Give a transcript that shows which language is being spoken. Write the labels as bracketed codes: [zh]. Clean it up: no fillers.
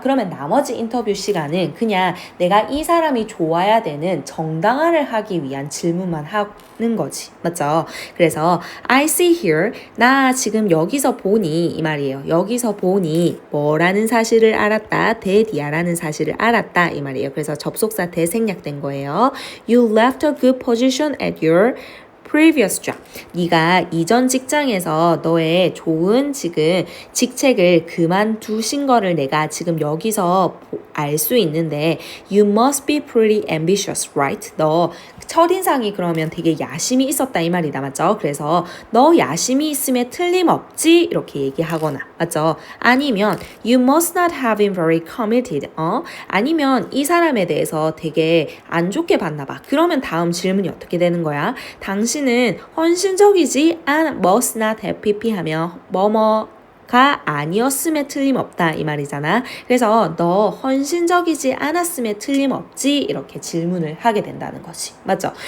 [ko] 그러면 나머지 인터뷰 시간은 그냥 내가 이 사람이 좋아야 되는 정당화를 하기 위한 질문만 하는 거지. 맞죠? 그래서 [en] I see here [ko] 나 지금 여기서 보니 이 말이에요. 여기서 보니 뭐라는 사실을 알았다. 대디아라는 사실을 알았다 이 말이에요. 그래서 접속사 대생략된 거예요. [en] You left a good position at your previous job. [ko] 네가 이전 직장에서 너의 좋은 지금 직책을 그만두신 거를 내가 지금 여기서 알 수 있는데 [en] You must be pretty ambitious, right? [ko] 너 첫인상이 그러면 되게 야심이 있었다 이 말이다 맞죠? 그래서 너 야심이 있음에 틀림없지 이렇게 얘기하거나 맞죠? [en] 아니면 You must not have been very committed. [ko] 아니면 이 사람에 대해서 되게 안 좋게 봤나 봐. 그러면 다음 질문이 어떻게 되는 거야? 당신은 헌신적이지 must not have pp 하면 가 아니었음에 틀림없다 이 말이잖아. 그래서 너 헌신적이지 않았음에 틀림없지 이렇게 질문을 하게 된다는 거지. 맞죠?